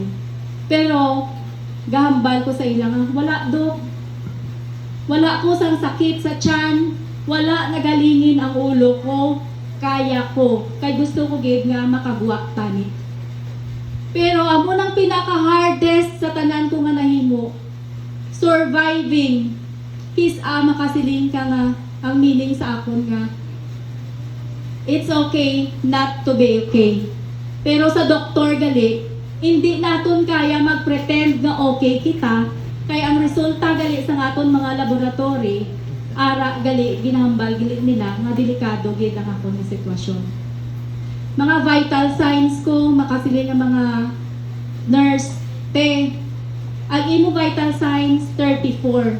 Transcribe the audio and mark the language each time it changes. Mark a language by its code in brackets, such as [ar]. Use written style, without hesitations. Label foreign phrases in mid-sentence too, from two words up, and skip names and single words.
[hil] Pero, gahambal ko sa ilang, wala Dok. Wala ko sang sakit sa tiyan, wala nagalingin ang ulo ko, kaya ko. Kay gusto ko gid nga makagwa tani. Pero amo nang pinaka-hardest sa tanan ko nga nahimo, surviving. His makasiling ka nga ang meaning sa akon nga [en] it's okay not to be okay. [hil] Pero sa doktor gali, hindi naton kaya mag-pretend nga okay kita, kay ang resulta gali sa aton mga laboratory, ara gali ginahambal gali nila nga delikado gid ang akon nga sitwasyon. Mga [en] vital signs [hil] ko, makasiling nga mga nurse, ang imo [en] vital signs [hil] 34.